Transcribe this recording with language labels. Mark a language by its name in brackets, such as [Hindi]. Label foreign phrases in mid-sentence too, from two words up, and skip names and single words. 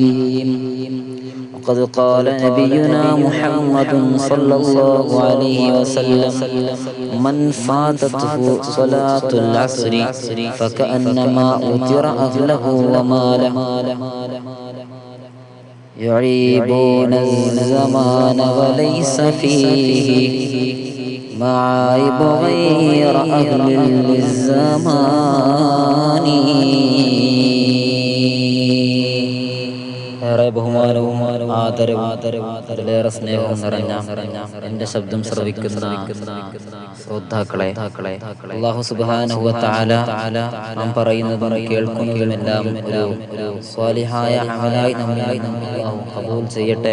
[Arabic] وقد قال نبينا محمد صلى الله عليه وسلم: من فاتته صلاة العصر فكأنما أوتر أهله وماله. يعيبون الزمان وليس فيه معايب غير أهل الزمان. [Malayalam] ഏറെ ബഹുമാനവും ആദരവും അതിലേറെ സ്നേഹവും നിറഞ്ഞ എന്റെ ശബ്ദം ശ്രവിക്കുന്ന ശ്രോതാക്കളെ, [Arabic] الله سبحانه وتعالى [Malayalam] നാം പറയുന്നതും കേൾക്കുന്നതുമെല്ലാം ഒരു സ്വാലിഹായ അമലായി നമ്മിൽ അല്ലാഹു ഖബൂൽ ചെയ്യട്ടെ.